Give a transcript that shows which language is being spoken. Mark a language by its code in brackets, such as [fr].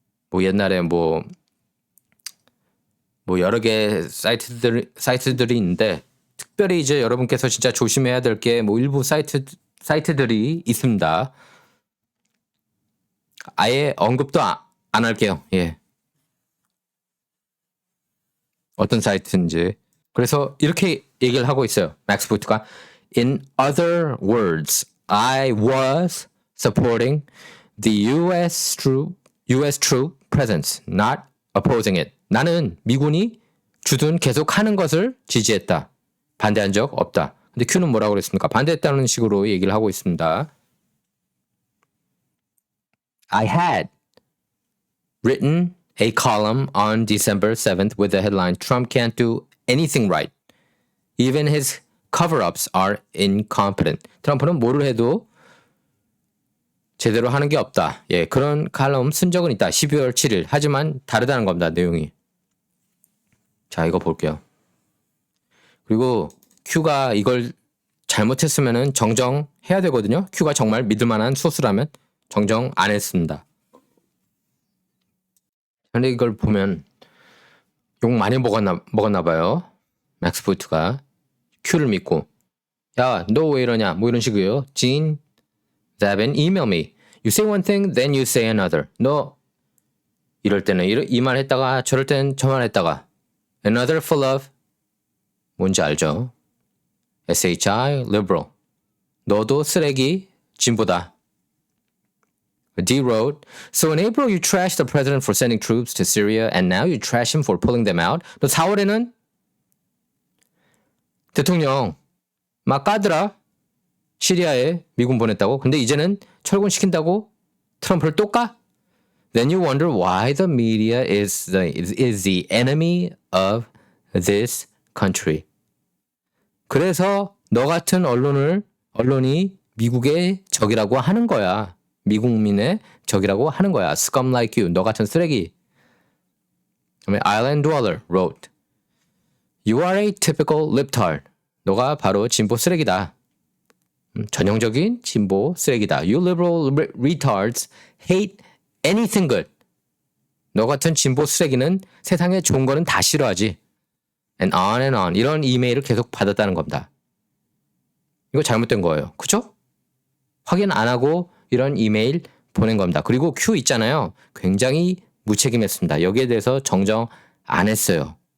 [ko] 뭐 옛날에 뭐 여러 개 사이트들이 있는데 특별히 이제 여러분께서 진짜 조심해야 될 게 뭐 일부 사이트들이 있습니다. 아예 언급도 안 할게요. 예. 어떤 사이트인지. 그래서 이렇게 얘기를 하고 있어요. [en] 맥스 부트가 In other words, I was supporting the US troop presence, not opposing it. [ko] 나는 미군이 주둔 계속하는 것을 지지했다. 반대한 적 없다. 근데 Q는 뭐라고 그랬습니까? 반대했다는 식으로 얘기를 하고 있습니다. [en] I had written a column on December 7th with the headline Trump can't do anything right. Even his cover-ups are incompetent. [ko] 트럼프는 뭐를 해도 제대로 하는 게 없다. 예, 그런 칼럼 쓴 적은 있다. 12월 7일. 하지만 다르다는 겁니다. 내용이. 자, 이거 볼게요. 그리고 Q가 이걸 잘못했으면 정정해야 되거든요. Q가 정말 믿을 만한 소스라면 정정 안 했습니다. 근데 이걸 보면 욕 많이 먹었나 봐요. 맥스 부트가 Q를 믿고 야, 너 왜 이러냐? 뭐 이런 식이에요. Gene Zabin, [en] email me. You say one thing, then you say another. [ko] 너 이럴 때는 이 말 했다가 저럴 때는 저 말 했다가 [en] another full of [ko] 뭔지 알죠? [en] SHI, liberal. [ko] 너도 쓰레기, 진보다. [en] D wrote, So in April you trashed the president for sending troops to Syria and now you trash him for pulling them out. [ko] 너 4월에는 대통령 막 까더라. 시리아에 미군 보냈다고. 근데 이제는 철군시킨다고 트럼프를 또 까? [en] Then you wonder why the media is the enemy of this country. [ko] 그래서 너 같은 언론이 미국의 적이라고 하는 거야. 미국민의 적이라고 하는 거야. [en] Scum like you. [ko] 너 같은 쓰레기. [en] Island Dweller wrote, You are a typical libtard. [ko] 너가 바로 진보 쓰레기다. 전형적인 진보 쓰레기다. [en] You liberal retards hate anything good. [ko] 너 같은 진보 쓰레기는 세상에 좋은 거는 다 싫어하지. [en] And on. [ko] 이런 이메일을 계속 받았다는 겁니다. 이거 잘못된 거예요. 그죠? 확인 안 하고 이런 이메일 보낸 겁니다. 그리고 Q 있잖아요. 굉장히 무책임했습니다. 여기에 대해서 정정 안 했어요.